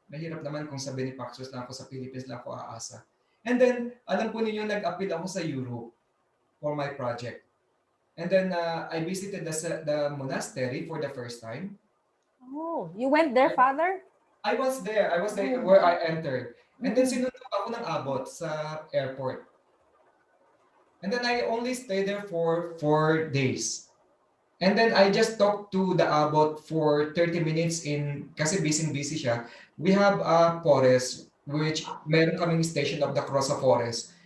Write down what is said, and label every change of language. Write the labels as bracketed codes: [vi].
[tl] Mahirap naman kung sa benefactors na ako sa Philippines na ako aasa. And then, alam po ninyo, nag-appeal ako sa Europe [en] for my project. And then, I visited the monastery for the first time. oh, you went there, Father? I was there where I entered. [tl] And then, sinunod ako ng abot sa airport. [en] And then, I only stayed there for 4 days. And then, I just talked to the abbot for 30 minutes [tl] kasi busy siya. [en] We have a forest, which [tl] meron kaming [en] station of the Cross of Forest.